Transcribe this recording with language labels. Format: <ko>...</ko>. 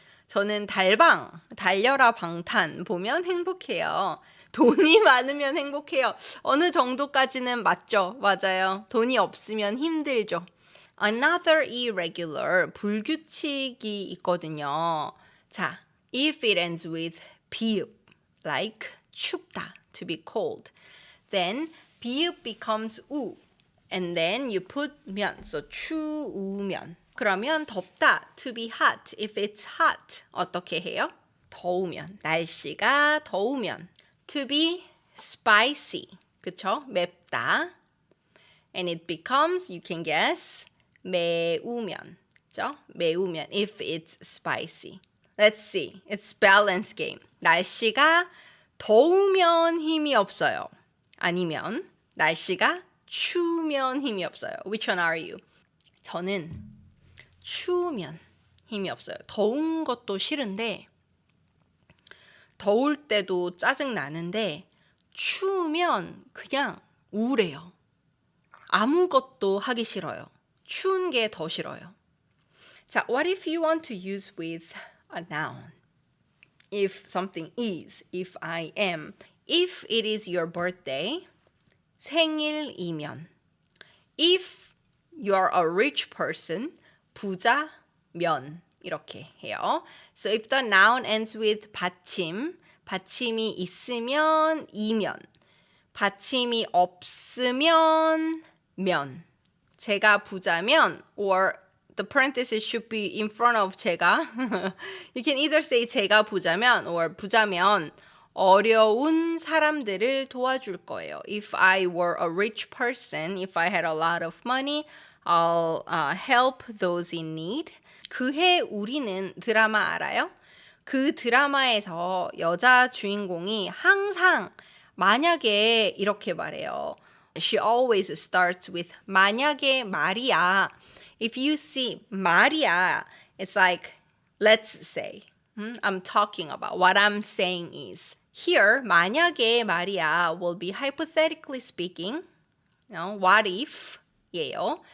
<ko>저는 달방, 달려라 방탄 보면 행복해요. 돈이 많으면 행복해요. 어느 정도까지는 맞죠? 맞아요. 돈이 없으면 힘들죠.</ko> <en>Another irregular,</en> <ko>불규칙이 있거든요.</ko> <en>자, if it ends with 비읍, like 춥다, to be cold, then 비읍 becomes 우, and then you put 면, so 추우면. 그러면 덥다, to be hot. If it's hot,</en> <ko>어떻게 해요? 더우면, 날씨가 더우면.</ko> <en>To be spicy, 그쵸?</en> <ko>맵다.</ko> <en>And it becomes, you can guess, 매우면.</en> <ko>그쵸?</ko> <en>매우면, if it's spicy. Let's see, it's balance game.</en> <ko>날씨가 더우면 힘이 없어요. 아니면 날씨가 추우면 힘이 없어요.</ko> <en>Which one are you?</en> <ko>저는 추우면 힘이 없어요. 더운 것도 싫은데 더울 때도 짜증 나는데 추우면 그냥 우울해요. 아무것도 하기 싫어요. 추운 게 더 싫어요.</ko> <en>자, what if you want to use with a noun? If something is, if I am, if it is your birthday, 생일이면. If you're a rich person, 부자면.</en> <ko>이렇게 해요.</ko> <en>So if the noun ends with 받침,</en> <ko>받침이 있으면 이면, 받침이 없으면 면.</ko> <en>제가 부자면 or the parenthesis should be in front of 제가. You can either say 제가 부자면 or</en> <ko>부자면 어려운 사람들을 도와줄 거예요.</ko> <en>If I were a rich person, if I had a lot of money, I'll help those in need.</en> <ko>그해 우리는 드라마 알아요? 그 드라마에서 여자 주인공이 항상 만약에 이렇게 말해요.</ko> <en>She always starts with 만약에 말이야. If you see 말이야, it's like, let's say, I'm talking about, what I'm saying is. Here, 만약에 말이야 will be hypothetically speaking, what if 예요.</en>